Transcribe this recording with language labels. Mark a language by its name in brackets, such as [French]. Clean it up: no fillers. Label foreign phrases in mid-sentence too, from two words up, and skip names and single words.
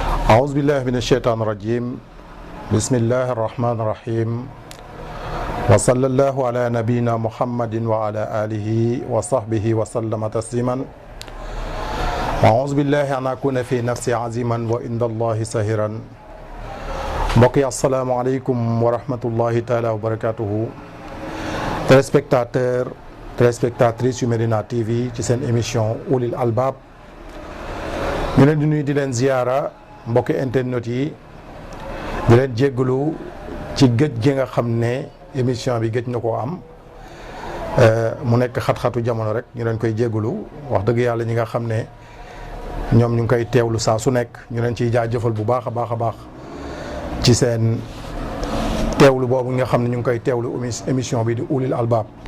[Arabic] أعوذ بالله من الشيطان الرجيم بسم الله الرحمن الرحيم وصلى الله على نبينا محمد وعلى آله وصحبه وسلم تسليما أعوذ بالله أن أكون في نفسي عزيما وعند الله سهرا mbokk [Wolof] yi [Arabic] السلام عليكم ورحمة الله تعالى وبركاته [French] téléspectateur téléspectatrice [Wolof] yu Medina TV ci seen émission Ulil Albab ñu leen di nuyu di leen ziyaara mbokki internet yi di leen jéggalu ci gëj gi nga xam ne émission bi gëj na koo am mu nekk xat-xatu jamono rek ñu leen koy jéggalu wax dëgg yàlla ñi nga xam ne ñoom ñu ngi koy teewlu saa su nekk ñu leen ciy jaajëfal bu baax a baax a baax ci seen teewlu boobu nga xam ne ñu ngi koy teewlu émission bi di Ulil Albab